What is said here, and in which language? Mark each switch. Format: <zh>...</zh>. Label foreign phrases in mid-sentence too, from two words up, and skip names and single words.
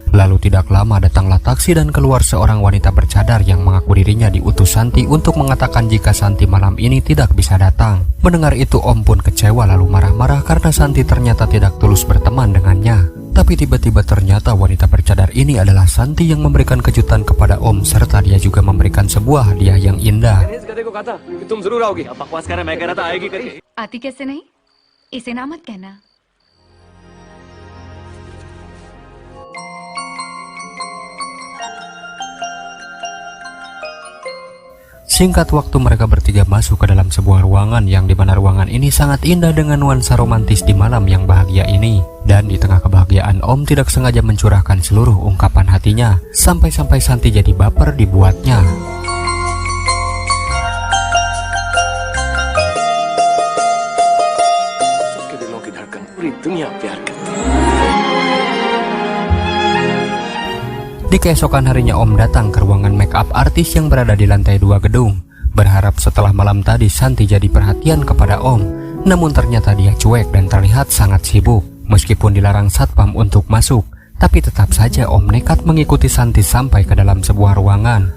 <id>Lalu tidak lama datanglah taksi dan keluar seorang wanita bercadar yang mengaku dirinya diutus Santi untuk mengatakan jika Santi malam ini tidak bisa datang. Mendengar itu Om pun kecewa lalu marah-marah karena Santi ternyata tidak tulus berteman dengannya. Tapi tiba-tiba ternyata wanita bercadar ini adalah Santi yang memberikan kejutan kepada Om serta dia juga memberikan sebuah hadiah yang indah.</id> <hi>आती कैसे नहीं? इसे ना मत कहना।</hi> <id>Singkat waktu mereka bertiga masuk ke dalam sebuah ruangan yang dimana ruangan ini sangat indah dengan nuansa romantis di malam yang bahagia ini. Dan Dan di tengah kebahagiaan Om tidak sengaja mencurahkan seluruh ungkapan hatinya, sampai-sampai Santi jadi baper dibuatnya.</id> <hi>सबके दिलों की धड़कन पूरी दुनिया प्यार करती है.</hi> <id>Di keesokan harinya Om datang ke ruangan</id> <en>make up</en> <id>artis yang berada di lantai 2 gedung, berharap setelah malam tadi Santi jadi perhatian kepada Om. Namun ternyata dia cuek dan terlihat sangat sibuk. Meskipun dilarang satpam untuk masuk, tapi tetap saja Om nekat mengikuti Santi sampai ke dalam sebuah ruangan.</id>